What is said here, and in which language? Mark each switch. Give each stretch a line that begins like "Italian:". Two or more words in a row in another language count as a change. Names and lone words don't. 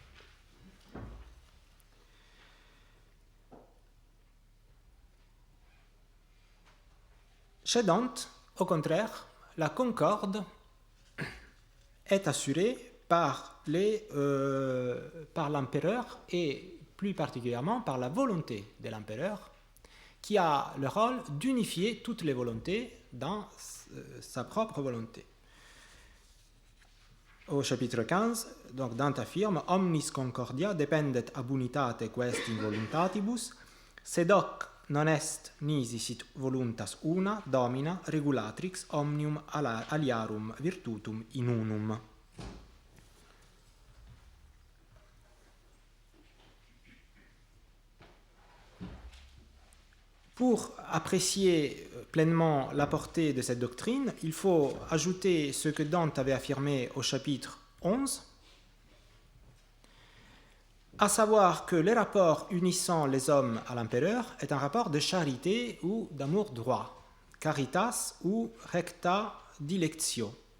French: Chez Dante, au contraire, la concorde est assurée par l'empereur et plus particulièrement par la volonté de l'empereur, qui a le rôle d'unifier toutes les volontés dans sa propre volonté. Au chapitre 15, donc Dante affirme
Latin: « Omnis concordia dependet ab unitate quest in voluntatibus, sed hoc non est nisi sit voluntas una domina regulatrix omnium aliarum virtutum in unum ».
French: Pour apprécier pleinement la portée de cette doctrine, il faut ajouter ce que Dante avait affirmé au chapitre 11, à savoir que le rapport unissant les hommes à l'empereur est un rapport de charité ou d'amour droit, caritas ou
Latin: recta dilectio.